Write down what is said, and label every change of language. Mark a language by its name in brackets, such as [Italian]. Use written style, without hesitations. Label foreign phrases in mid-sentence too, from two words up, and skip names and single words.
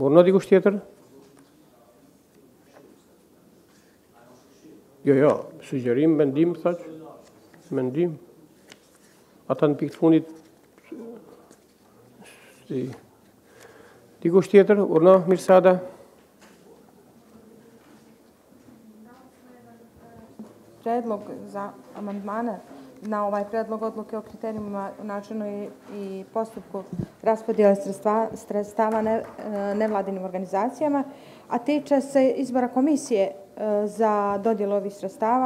[Albanian] Urno dikush tjetër? Jo, sugjerim, mendim, thaq. Mendim. Ata në pikë të fundit dikush tjetër, urno, Mirsada. [Serbian] Predlog za amandmane na ovaj predlog odluke o kriterijima, načinu i postupku raspodjele sredstava nevladinim organizacijama, a tiče se izbora komisije za dodjelu ovih sredstava.